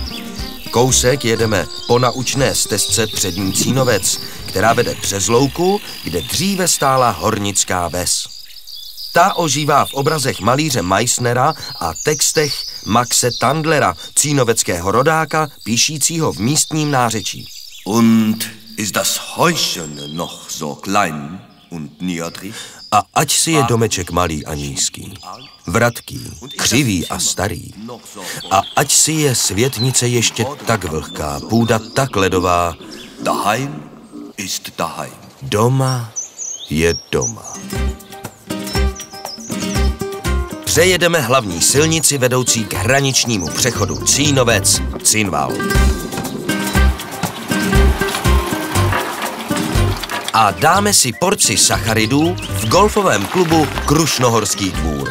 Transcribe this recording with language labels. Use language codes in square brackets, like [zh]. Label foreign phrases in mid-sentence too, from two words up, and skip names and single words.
[cs] Kousek jedeme po naučné stezce Přední Cínovec, která vede přes louku, kde dříve stála hornická ves. Ta ožívá v obrazech malíře Meissnera a textech Maxe Tandlera, cínoveckého rodáka, píšícího v místním nářečí. [de] Und ist das Häuschen noch so klein und niedrig? [cs] A ať si je domeček malý a nízký, vratký, křivý a starý. A ať si je světnice ještě tak vlhká, půda tak ledová. [de] Daheim ist daheim. [cs] Doma je doma. Přejedeme hlavní silnici vedoucí k hraničnímu přechodu Cínovec-Cinval. A dáme si porci sacharidů v golfovém klubu Krušnohorský dvůr.